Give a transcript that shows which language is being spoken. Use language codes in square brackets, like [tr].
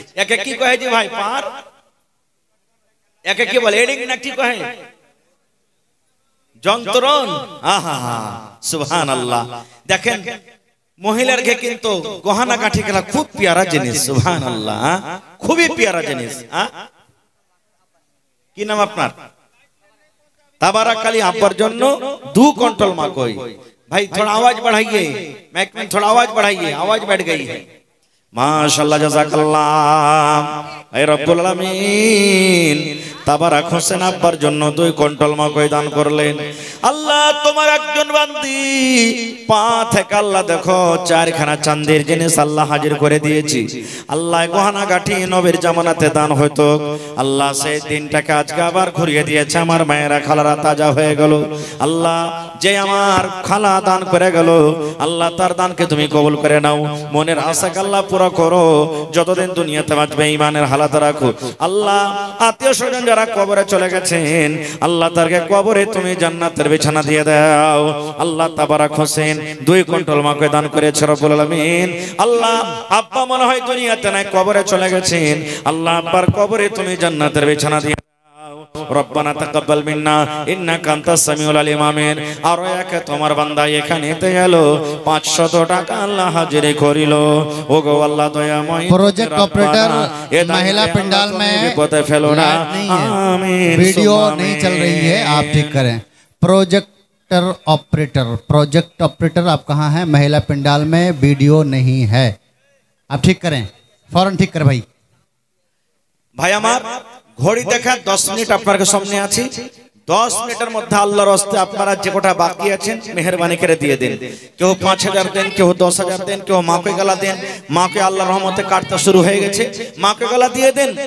[bn] একে কি কহে যে ভাই পার, একে কি বলে এডিং না কি কহে যন্ত্রণ। আহা সুবহানাল্লাহ। দেখেন মহিলারকে কিন্তু গহনা কাঠি খেলা খুব পিয়ারা জিনিস, সুবহানাল্লাহ, খুবই পিয়ারা জিনিস। কি নাম আপনার? তাবারাকালী। আব্বার জন্য [hi] 2 कुंटल मा कोई भाई, थोड़ा आवाज बढ़ाइए, माइक में थोड़ा आवाज बढ़ाइए, आवाज बैठ गई है। [ar] माशाअल्लाह, जज़ाकल्लाह। ऐ रब्बुल आमीन [bn] তাবারাক হোসেন আব্বার জন্য 2 কুইন্টাল মা কই দান করলেন। আল্লাহ তোমার একজন বান্দি পা থেকে আল্লাহ দেখো 4খানা চাঁদের জিনিস আল্লাহ হাজির করে দিয়েছি। আল্লাহ গহনা গাঠি নবীর জামানাতে দান হইতো, আল্লাহ সেই দিনটাকে আজকে আবার ঘুরিয়ে দিয়েছে। আমার মায়েরা খালারা তাজা হয়ে গেল। আল্লাহ যে আমার খালা দান করে গেল, আল্লাহ তার দানকে তুমি কবুল করে নাও, মনের আশাকে আল্লাহ পুরো করো, যতদিন দুনিয়াতে বাঁচবে ঈমানের হালাত রাখো। আল্লাহ আত্মীয় স্বজন যারা কবরে চলে গেছেন, আল্লাহ তারকে কবরে তুমি জান্নাতের বিছানা দিয়ে দাও। আল্লাহ তাবারাক হোসেন 2 কুইন্টাল মাকে দান করেছে রব্বুল আলামিন। আল্লাহ আব্বা মনে হয় দুনিয়াতে নাই, কবরে চলে গেছেন, আল্লাহ আব্বার কবরে তুমি জান্নাতের বিছানা দিয়ে [ar] রব্বানা তাকাব্বাল মিন্না ইন্নাকা আনতাস সামিউল আলিম, [bn] আমিন। আর এক তোমার বান্দা এখানেতে গেল 500 টাকা আল্লাহ হাজিরি করিল। ওগো আল্লাহ দয়াময়, [hi] प्रोजेक्ट ऑपरेटर महिला पंडाल में [bn] বিপদে ফেলো না, আমিন। [hi] वीडियो नहीं चल रही है, आप ठीक करें। प्रोजेक्ट प्रोजेक्ट ऑपरेटर आप कहाँ हैं? महिला पंडाल में वीडियो नहीं है, आप ठीक करें, फौरन ठीक करें भाई। [bn] ভাই আমার ঘড়ি দেখা 10 মিনিট আপনাদের সামনে আছে। 10 মিনিটের মধ্যে আল্লাহর রাস্তে আপনারা যে কোটা বাকি আছেন মেহেরবানি করে দিয়ে দেন। কেউ 5000 দেন, কেউ 10000 দেন, কেউ মাকে গলা দেন। মাকে আল্লাহর রহমতে কাটতে শুরু হয়ে গেছে, মাকে গলা দিয়ে দেন।